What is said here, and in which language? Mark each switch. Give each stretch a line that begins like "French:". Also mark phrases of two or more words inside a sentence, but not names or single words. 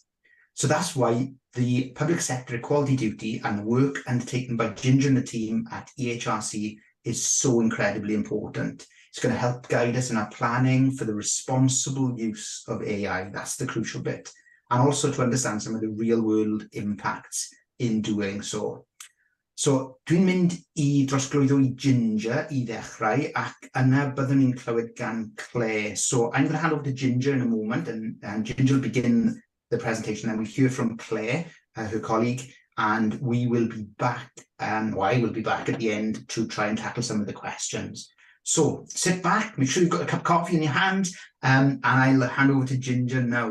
English: So that's why the public sector equality duty and the work undertaken by Ginger and the team at EHRC is so incredibly important. It's going to help guide us in our planning for the responsible use of AI. That's the crucial bit. And also to understand some of the real world impacts in doing so.
Welsh: So dwi'n mynd I drosglwyddo I Ginger I ddechrau, ac yna byddwn ni'n clywed gan Claire.
English: So I'm going to hand over to Ginger in a moment, and Ginger will begin the presentation, and we'll hear from Claire, her colleague, and we will be back, or I will be back at the end to try and tackle some of the questions. So sit back, make sure you've got a cup of coffee in your hand, and I'll hand over to Ginger now.